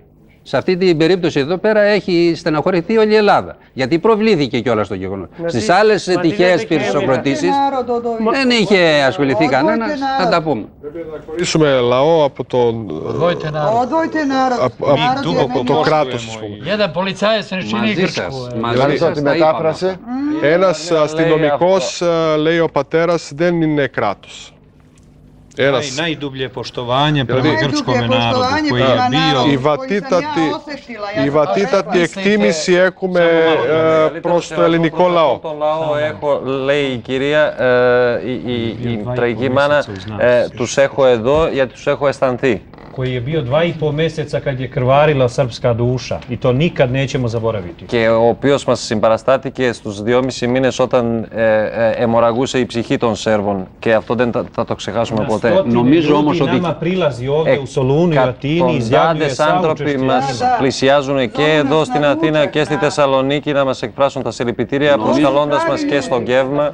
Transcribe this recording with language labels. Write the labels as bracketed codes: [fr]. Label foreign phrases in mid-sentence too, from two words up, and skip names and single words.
[el] Σε αυτή την περίπτωση εδώ πέρα έχει στεναχωρηθεί όλη η Ελλάδα. Γιατί προβλήθηκε κιόλας το γεγονός. Στις άλλες τυχαίες πυρσοκροτήσεις δεν είχε ασχοληθεί κανένας. Θα τα πούμε. Πρέπει να χωρίσουμε λαό από το κράτος. [sr] Jedan policajac ne čini Grčku. [el] Δηλαδή τη μετάφραση. Ένας αστυνομικός, λέει ο πατέρας, δεν είναι κράτος. [sr] Najdublje poštovanje prema grčkom narodu koji je bio... [el] Η βατήτατη εκτίμηση έχουμε προς το ελληνικό λαό. Λέει η κυρία, η τραγική μάνα, τους έχω εδώ γιατί τους έχω αισθανθεί. [sr] koji je bio 2,5 mjeseca kad je krvarila srpska duša i to nikad nećemo zaboraviti. [el] Και ο οποίος μας συμπαραστάτηκε στους 2,5 μήνες όταν αιμορραγούσε η ψυχή των Σέρβων και αυτό δεν θα το ξεχάσουμε ποτέ. Νομίζω όμως ότι εκατοντάδες άνθρωποι μας πλησιάζουν και εδώ στην Αθήνα και στη Θεσσαλονίκη να μας εκφράσουν τα συλληπιτήρια προσκαλώντας μας και στο γεύμα.